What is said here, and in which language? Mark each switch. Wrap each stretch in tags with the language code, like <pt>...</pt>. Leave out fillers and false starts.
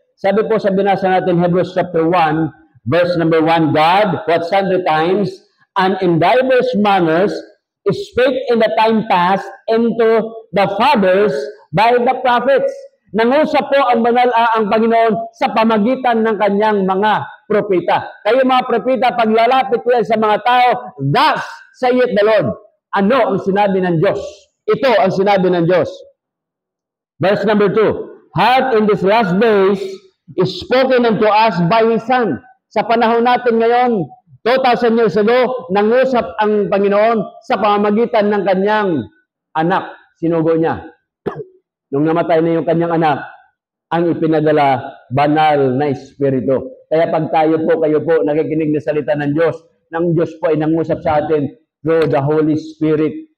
<tl>Sabi po sa binasa natin,</tl> <en>Hebrews chapter 1, verse number 1, God, what sundry times, and in diverse manners, spake in the time past into the fathers by the prophets.</en> <tl>Nangusap po ang Panginoon sa pamagitan ng kanyang mga propeta. Kayo mga propeta, paglalapit ko yan sa mga tao,</tl> <en>thus saith the Lord.</en> <tl>Ano ang sinabi ng Diyos? Ito ang sinabi ng Diyos.</tl> <en>Verse number 2, hath in these last days is spoken unto us by His Son.</en> <tl>Sa panahon natin ngayon, 2,000 years ago, nangusap ang Panginoon sa pamamagitan ng kanyang anak. Sinugo niya. Nung namatay na yung kanyang anak, ang ipinadala banal na Espiritu. Kaya pag kayo po, nakikinig na salita ng Diyos po ay nangusap sa atin</tl> <en>through the Holy Spirit.</en>